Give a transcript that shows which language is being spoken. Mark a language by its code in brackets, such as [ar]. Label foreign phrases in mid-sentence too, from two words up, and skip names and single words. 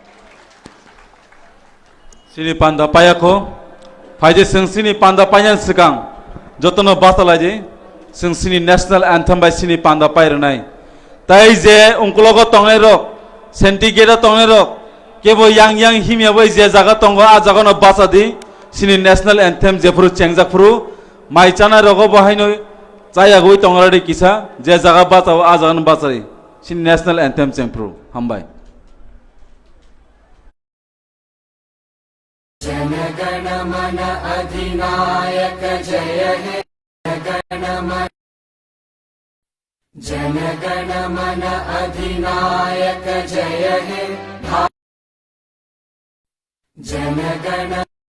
[trp] sini panda payako faide sing sini panda payan sikang jotno basalaje sing sini [en] national anthem [trp] bai sini panda pairnai tai je ungkulogo tongai rok sentigera tongai rok kebo yang himya bai je jaga tongo a jaga no basadi sini [en] national anthem [trp] jefru chengjak fru maichana rogo bahainoi chaya goi tongrade kisa je jaga basao a jaga no basari sini [en] national anthem [trp] chengfru hambai [bn] জনগণ মন অধিনায়ক জয় হে জনগণ মন অধিনায়ক জয় হে জনগণ